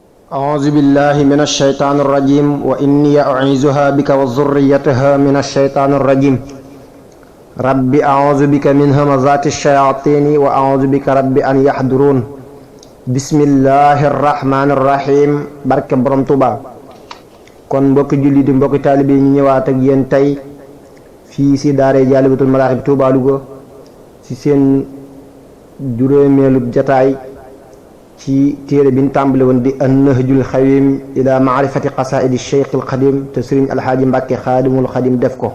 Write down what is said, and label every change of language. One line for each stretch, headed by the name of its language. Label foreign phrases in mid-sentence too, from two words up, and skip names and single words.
Arabic: أعوذ بالله من الشيطان الرجيم وإني أعيذها بك وذريتها من الشيطان الرجيم رب أعوذ بك من همزات الشياطين وأعوذ بك رب أن يحضرون بسم الله الرحمن الرحيم
Wolof: barke Borom Tuuba. kon mbokki julli di mbokki taalibe ñu ñëwaat ak yéen tey fii si daare Jaalibatul Maraaxib Tuuba Louga ci seen juróomeelu jataay ci téere bi ñu tàmbale woon di an-Nahjul Xawiim ila maarifati qasaa'idi Cheikhul Xadim te Sëriñ Alxaaji Mbàkke Xaadimul Xadim def ko.